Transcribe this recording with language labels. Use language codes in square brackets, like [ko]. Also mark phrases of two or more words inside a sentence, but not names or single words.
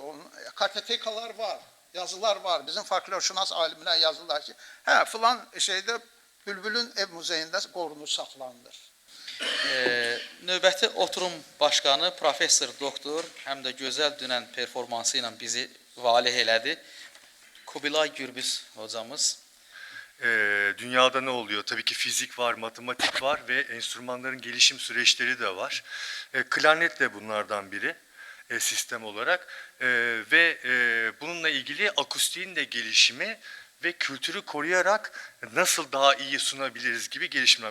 [az] Kartotekalar var, yazılar var. Bizim folklorşünas alimlər yazırlar ki, hə, filan şeydə Bülbülün ev muzeyində qorunur, saxlanılır. Növbəti oturum başqanı professor doktor, həm də gözəl dünən performansı ilə bizi valih elədi. Kubilay Gürbüz hocamız. [tr] Dünyada ne oluyor? Tabii ki fizik var, matematik var ve enstrümanların gelişim süreçleri de var. Klarnet de bunlardan biri sistem olarak ve bununla ilgili akustiğin de gelişimi ve kültürü koruyarak nasıl daha iyi sunabiliriz gibi gelişimler.